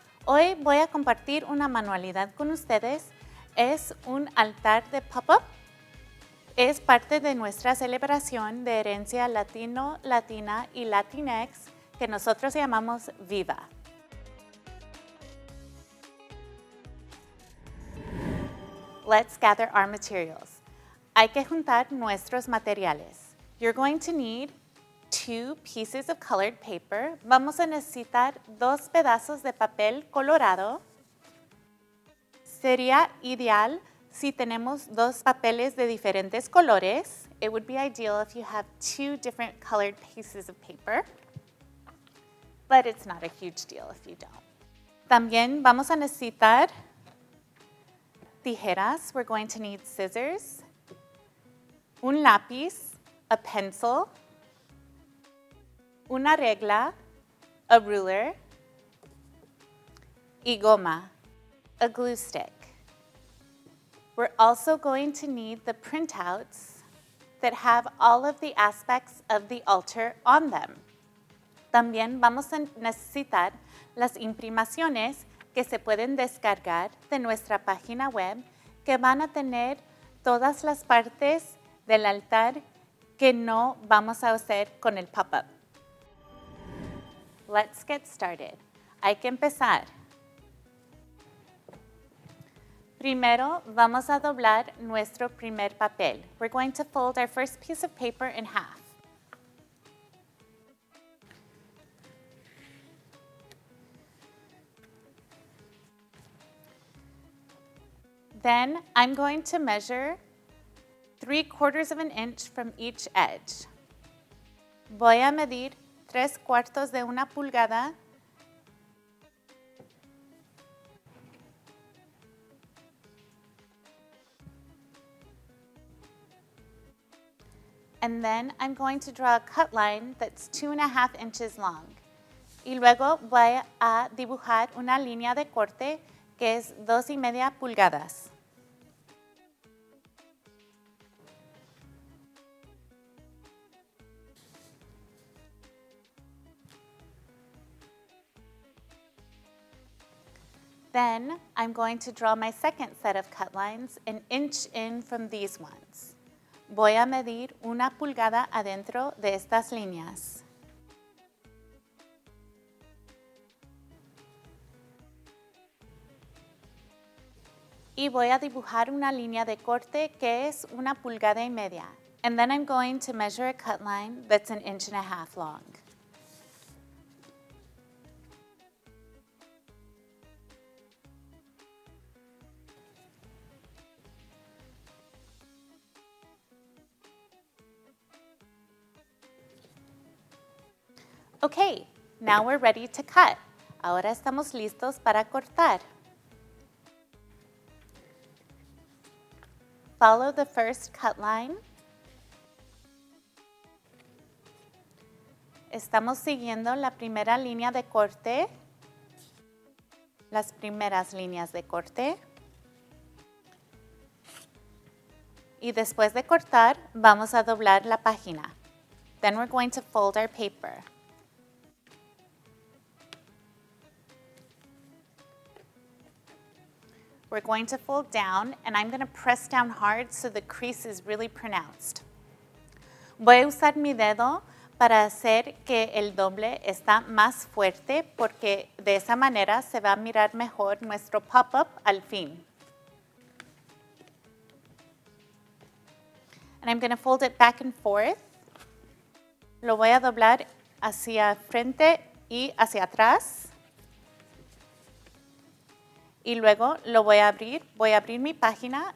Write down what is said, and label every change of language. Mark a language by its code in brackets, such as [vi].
[es] Hoy voy a compartir una manualidad con ustedes. Es un altar de pop-up. Es parte de nuestra celebración de herencia latino, latina y latinx que nosotros llamamos Viva. [en] Let's gather our materials. [es] Hay que juntar nuestros materiales. [en] You're going to need 2 pieces of colored paper. [es] Vamos a necesitar 2 pedazos de papel colorado. Sería ideal si tenemos 2 papeles de diferentes colores. [en] It would be ideal if you have 2 different colored pieces of paper, but it's not a huge deal if you don't. [es] También vamos a necesitar tijeras. [en] We're going to need scissors, [es] un lápiz, [en] a pencil, [es] una regla, [en] a ruler, [es] y goma, [en] a glue stick. We're also going to need the printouts that have all of the aspects of the altar on them. [es] También vamos a necesitar las imprimaciones que se pueden descargar de nuestra página web que van a tener todas las partes del altar que no vamos a hacer con el pop-up. [en] Let's get started. [es] Hay que empezar. Primero, vamos a doblar nuestro primer papel. [en] We're going to fold our first piece of paper in half. Then, I'm going to measure 3/4 of an inch from each edge. [es] Voy a medir 3/4 de una pulgada . [en] And then I'm going to draw a cut line that's 2.5 inches long. [es] Y luego voy a dibujar una línea de corte que es 2.5 pulgadas. [en] Then I'm going to draw my second set of cut lines an inch in from these ones. [es] Voy a medir 1 pulgada adentro de estas líneas. Y voy a dibujar una línea de corte que es 1.5 pulgadas. [en] And then I'm going to measure a cut line that's 1.5 inches long. Okay, now we're ready to cut. [es] Ahora estamos listos para cortar. [en] Follow the first cut line. [es] Estamos siguiendo la primera línea de corte, las primeras líneas de corte. Y después de cortar, vamos a doblar la página. [en] Then we're going to fold our paper. We're going to fold down, and I'm going to press down hard so the crease is really pronounced. [es] Voy a usar mi dedo para hacer que el doble está más fuerte porque de esa manera se va a mirar mejor nuestro pop-up al fin. [en] And I'm going to fold it back and forth. [es] Lo voy a doblar hacia frente y hacia atrás. Y luego lo voy a abrir mi página.